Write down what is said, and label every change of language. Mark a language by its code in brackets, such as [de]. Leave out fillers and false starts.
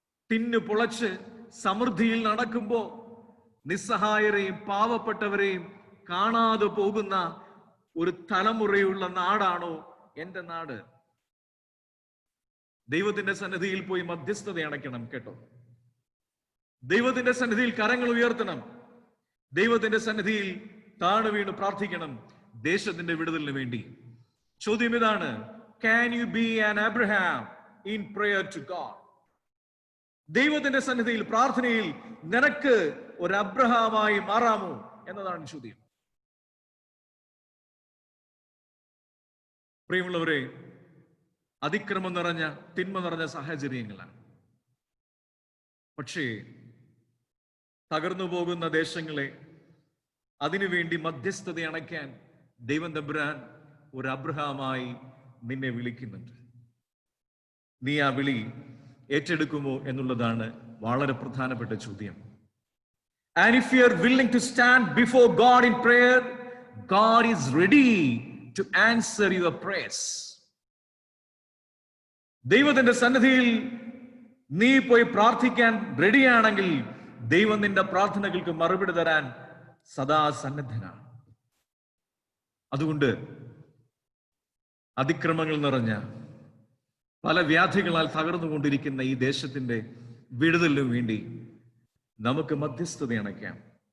[ml] തിന്നു പൊളച്ച് സമൃദ്ധിയിൽ നടക്കുമ്പോ നിസ്സഹായരെയും പാവപ്പെട്ടവരെയും കാണാതെ പോകുന്ന ഒരു തലമുറയുള്ള നാടാണോ എന്റെ നാട്? ദൈവത്തിന്റെ സന്നിധിയിൽ പോയി മധ്യസ്ഥത അണയ്ക്കണം കേട്ടോ. ദൈവത്തിന്റെ സന്നിധിയിൽ കരങ്ങൾ ഉയർത്തണം. ദൈവത്തിന്റെ സന്നിധിയിൽ താണു വീണ് പ്രാർത്ഥിക്കണം ദേശത്തിന്റെ വിടുതലിന് വേണ്ടി. ചോദ്യം ഇതാണ്: [en] Can you be an Abraham in prayer to God? [ml] ദൈവത്തിന്റെ സന്നിധിയിൽ, പ്രാർത്ഥനയിൽ നിനക്ക് ഒരു അബ്രഹാമായി മാറാമോ എന്നതാണ് ചോദ്യം. പ്രിയമുള്ളവരെ, അതിക്രമം നിറഞ്ഞ, തിന്മ നിറഞ്ഞ സാഹചര്യങ്ങളാണ്. പക്ഷേ തകർന്നു പോകുന്ന ദേശങ്ങളെ അതിനുവേണ്ടി മധ്യസ്ഥത അണയ്ക്കാൻ ദൈവം തമ്പുരാൻ ഒരു അബ്രഹാമായി നിന്നെ വിളിക്കുന്നുണ്ട്. നീ ആ വിളി ഏറ്റെടുക്കുമോ എന്നുള്ളതാണ് വളരെ പ്രധാനപ്പെട്ട ചോദ്യം. [en] And if you are willing to stand before God in prayer, God is ready to answer your prayers. [ml] ദൈവത്തിന്റെ സന്നിധിയിൽ നീ പോയി പ്രാർത്ഥിക്കാൻ റെഡിയാണെങ്കിൽ ദൈവം നിന്റെ പ്രാർത്ഥനകൾക്ക് മറുപടി തരാൻ സദാ സന്നദ്ധനാണ്. അതുകൊണ്ട് അതിക്രമങ്ങൾ നിറഞ്ഞ, പല വ്യാധികളാൽ തകർന്നുകൊണ്ടിരിക്കുന്ന ഈ ദേശത്തിന്റെ വിടുതലിനു വേണ്ടി നമുക്ക് മധ്യസ്ഥത അണയ്ക്കാം.